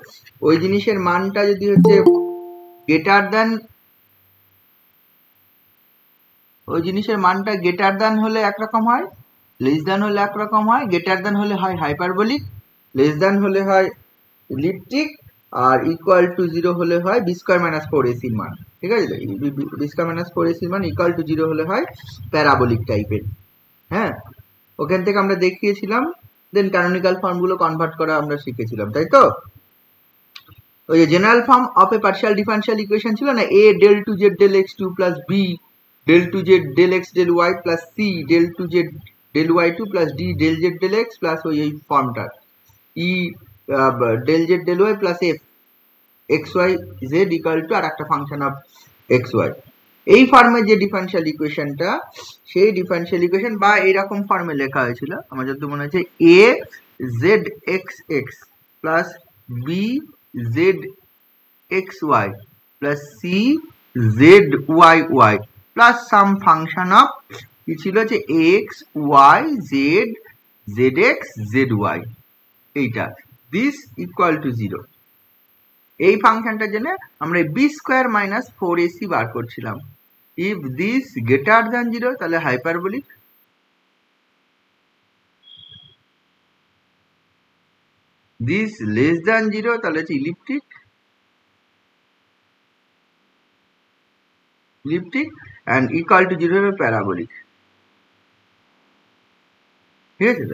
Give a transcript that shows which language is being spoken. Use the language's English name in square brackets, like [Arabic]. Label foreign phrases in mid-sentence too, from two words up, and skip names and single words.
[Bangla] ওই জিনিসের মানটা যদি হচ্ছে [English] greater than, [Bangla] ওই জিনিসের মানটা [English] greater than [Bangla] হলে একরকম হয়, [English] less than [Bangla] হলে একরকম হয়, [English] greater than [Bangla] হলে হয় হাইপারবোলিক, [English] less than [Bangla] হলে হয় ইলিপ্টিক, আর [English] equal to 0 [Bangla] হলে হয় [English] b square minus 4ac [Bangla] এর মান, ঠিক আছে? [English] b square minus 4ac [Bangla] এর মান [English] equal to 0 [Bangla] হলে হয় [English] প্যারাবোলিক টাইপের। [Bangla] হ্যাঁ, ওখান থেকে আমরা দেখিয়েছিলাম, [English] then canonical [Bangla] ফর্মগুলো কনভার্ট করা আমরা শিখেছিলাম, তাই তো? ওই যে [English] general form of a partial differential equation [Bangla] ছিল না, [English] a del 2z del x2 plus b del 2z del x del y plus c del 2z del y2 plus d del z del x plus [Bangla] ওই ফর্মটা [English] e del z del y plus f xy z equal to [Bangla] আর একটা [English] function of xy. [Bangla] এই ফর্মে যে ডিফারেনশিয়াল ইকুয়েশনটা, সেই ডিফারেনশিয়াল ইকুয়েশন বা এইরকম ফর্মে লেখা হয়েছিল, আমার যত মনে হচ্ছে [English] a zxx plus b zxy plus c zyy plus some function of [Bangla] কি ছিল যে x y z zx zy, এইটা [English] this equal to 0। [Bangla] এই ফাংশনটার জন্য আমরা [English] b square minus 4ac [Bangla] বার করছিলাম। [English] if this greater than 0 তাহলে হাইপারবোলিক, this less than 0 [Bangla] তাহলে হচ্ছে [English] ইলিপ্টিক, and equal to 0 হবে প্যারাবোলিক, [Bangla] ঠিক আছে?